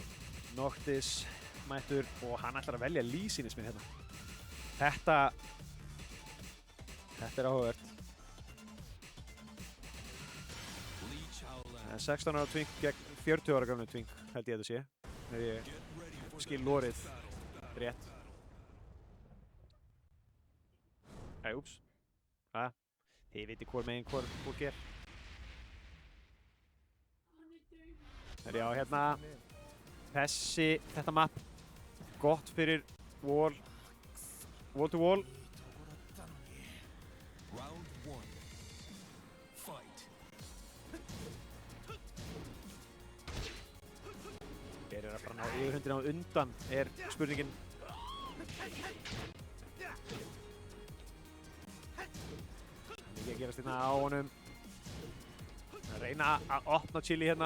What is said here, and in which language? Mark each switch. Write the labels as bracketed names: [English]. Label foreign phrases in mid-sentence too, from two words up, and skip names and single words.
[Icelandic] Noctis mættur og hann ætlar að velja Lee sýnist mér hérna. Þetta er áhugavert. Lee Chaolan. 16 ára twink gegn 40 ára gamlu twink held ég að þetta sé. Ef ég [English] Get ready for [Icelandic] skil [English] the [Icelandic] lorið [English] next battle. [Icelandic] rétt. Úps. Þið viti hvor megin hvor fólk er. Já, hérna. Þetta map. Gott fyrir [English] wall to wall. Round 1. Fight. [Icelandic] Hver er að fara að ná yfirhundin á undan er spurningin. Mikið að gerast hérna á honum. Að reyna að opna Chili hérna.